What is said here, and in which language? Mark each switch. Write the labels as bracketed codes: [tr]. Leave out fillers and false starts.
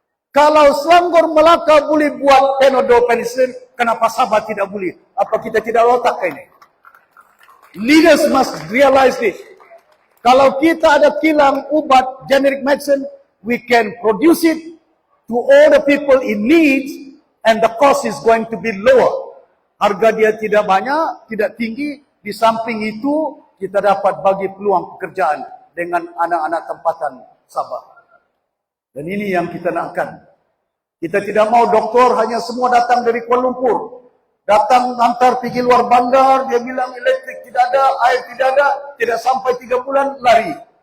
[ms] Kalau Selangor Melaka boleh buat Panadol penicillin, kenapa Sabah tidak boleh? Apa kita tidak otak ini? [en] Leaders must realize this. [ms] Kalau kita ada kilang ubat [en] generic medicine, we can produce it to all the people in need, and the cost is going to be lower. [ms] Harga dia tidak banyak, tidak tinggi. Di samping itu, kita dapat bagi peluang pekerjaan dengan anak-anak tempatan Sabah. Dan ini yang kita nakkan. Kita tidak mau doktor hanya semua datang dari Kuala Lumpur. Datang antar pergi luar bandar, dia bilang elektrik tidak ada, air tidak ada, tidak sampai 3 bulan, lari.